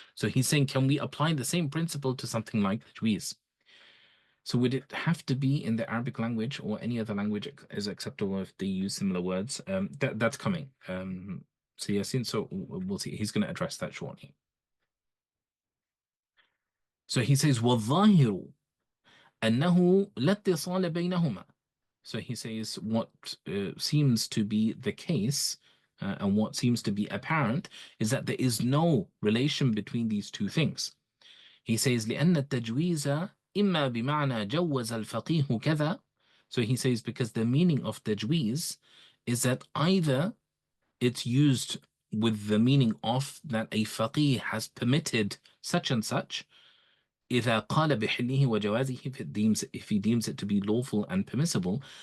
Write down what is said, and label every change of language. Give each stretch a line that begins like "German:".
English: So he's saying, can we apply the same principle to something like tajweez? So would it have to be in the Arabic language, or any other language is acceptable if they use similar words? That's coming. So Yasin, so we'll see. He's going to address that shortly. So he says,
Arabic: وَالظَّاهِرُ أَنَّهُ لَا اتصال بينهما.
English: So he says what seems to be the case, and what seems to be apparent, is that there is no relation between these two things. He says
Arabic: لأن التجويز إما بمعنى جوز الفقيه كذا.
English: So he says because the meaning of tajweez is that either it's used with the meaning of that a faqih has permitted such and such,
Arabic: إذا قال بحله وجوازه,
English: if he deems it to be lawful and permissible.